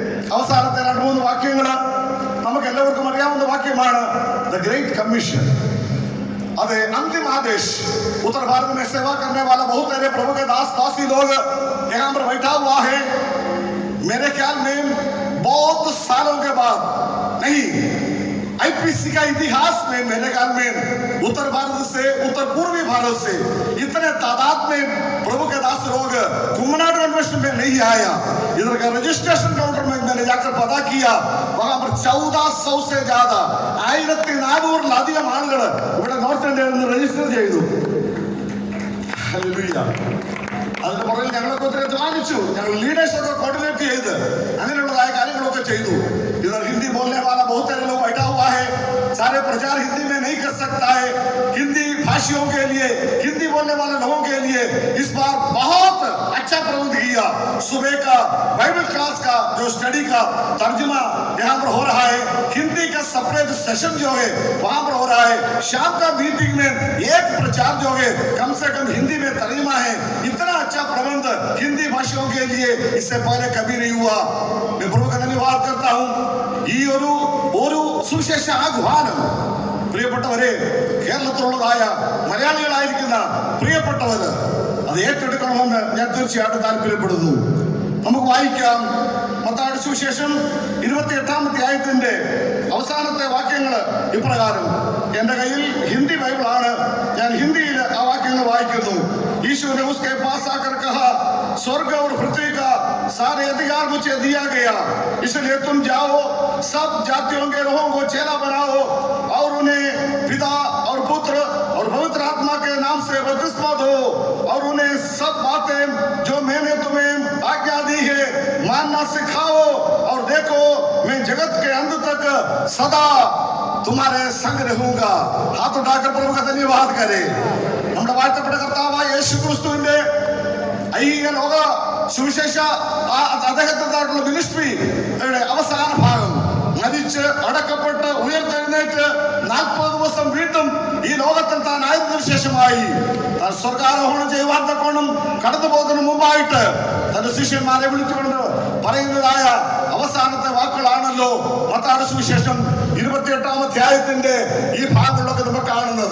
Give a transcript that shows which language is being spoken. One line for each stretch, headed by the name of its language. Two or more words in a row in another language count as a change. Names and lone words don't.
Malayalam: അവസാനത്തെ 2-3 വാക്യങ്ങൾ നമുക്ക് എല്ലാവർക്കും അറിയാവുന്ന വാക്യമാണ്. ദ ഗ്രേറ്റ് കമ്മീഷൻ.
Hindi: अरे अंतिम आदेश. उत्तर भारत में सेवा करने वाला बहुत सारे प्रभु के दास दासी लोग यहाँ पर बैठा हुआ है. मेरे ख्याल में बहुत सालों के बाद नहीं, आईपीसी का इतिहास में मेरे ख्याल में उत्तर भारत से, उत्तर पूर्वी भारत से इतने तादाद में प्रभु के दास लोग कुम्मनाड कन्वेंशन में नहीं आया. इधर का
English: registration counter
Hindi: में मैंने जाकर पता किया, वहां पर 1400 से ज्यादा
Malayalam: 1400 ആളുകൾ ഇവിടെ നോർത്ത് ഇന്ത്യയിൽ നിന്ന് രജിസ്റ്റർ ചെയ്തു. അതിന്റെ പുറകിൽ ഞങ്ങളൊക്കെ ഒത്തിരി അധ്വാനിച്ചു. ഞങ്ങൾ ലീഡേഴ്സൊക്കെ കോർഡിനേറ്റ് ചെയ്ത് അങ്ങനെയുള്ളതായ കാര്യങ്ങളൊക്കെ ചെയ്തു.
Hindi: इधर हिंदी बोलने वाला बहुत सारे लोग बैठा हुआ है. सारे प्रचार हिंदी में नहीं कर सकता है. हिंदी भाषियों के लिए, हिंदी बोलने वाले लोगों के लिए इस बार बहुत अच्छा प्रबंध किया. सुबह का बाइबल क्लास का जो स्टडी का तर्जुमा यहाँ पर हो रहा है. हिंदी का
English: separate session
Hindi: जो है वहां पर हो रहा है. शाम का मीटिंग में एक प्रचार जो है कम से कम हिंदी में तर्जुमा है. इतना अच्छा प्रबंध हिंदी भाषियों के लिए इससे पहले कभी नहीं हुआ. मैं प्रभु का धन्यवाद करता हूँ.
Malayalam: ഈ ഒരു സുവിശേഷ ആഹ്വാനം പ്രിയപ്പെട്ടവരെ, കേരളത്തിലുള്ളതായ മലയാളികളായിരിക്കുന്ന പ്രിയപ്പെട്ടവര് അത് ഏറ്റെടുക്കണമെന്ന് ഞാൻ തീർച്ചയായിട്ടും താല്പര്യപ്പെടുന്നു. നമുക്ക് വായിക്കാം മത്തായിയുടെ സുവിശേഷം 28-ാം അധ്യായത്തിന്റെ അവസാനത്തെ വാക്യങ്ങൾ ഇപ്രകാരം. എന്റെ കയ്യിൽ ഹിന്ദി ബൈബിളാണ്, ഞാൻ ഹിന്ദിയിൽ ആ വാക്യങ്ങൾ വായിക്കുന്നു.
Hindi: यीशु ने उसके पास आकर कहा, स्वर्ग और पृथ्वी का सारे अधिकार मुझे दिया गया, इसलिए तुम जाओ, सब जातियों के लोगों को चेला बनाओ और उन्हें पिता और पुत्र और पवित्र आत्मा के नाम से बपतिस्मा दो और उन्हें सब बातें जो मैंने तुम्हें आज्ञा दी है मानना सिखाओ. और देखो, मैं जगत के अंत तक सदा तुम्हारे संग रहूंगा. हाथ उठाकर प्रभु का धन्यवाद करें.
Malayalam: നമ്മുടെ വാഴ്ത്തപ്പെട്ട കർത്താവായ യേശു ക്രിസ്തുവിന്റെ ഈ ലോക സുവിശേഷ അദ്ദേഹത്തിൻ്റെതായിട്ടുള്ള മിനിസ്ട്രിയുടെ അവസാന ഭാഗം മരിച്ച് അടക്കപ്പെട്ട് ഉയർത്തെഴുന്നേറ്റ് 40 ദിവസം വീണ്ടും ഈ ലോകത്തിൽ താൻ ആയതിനു ശേഷമായി താൻ സ്വർഗാരോഹണം ചെയ്യുവാൻ തക്കോണം കടന്നു പോകുന്നതിന് മുമ്പായിട്ട് തന്റെ ശിഷ്യന്മാരെ വിളിച്ചുകൊണ്ട് പറയുന്നതായ അവസാനത്തെ വാക്കുകളാണല്ലോ മത്തായിയുടെ സുവിശേഷം 28-ാം അധ്യായത്തിന്റെ ഈ ഭാഗങ്ങളിലൊക്കെ നമ്മൾ കാണുന്നത്.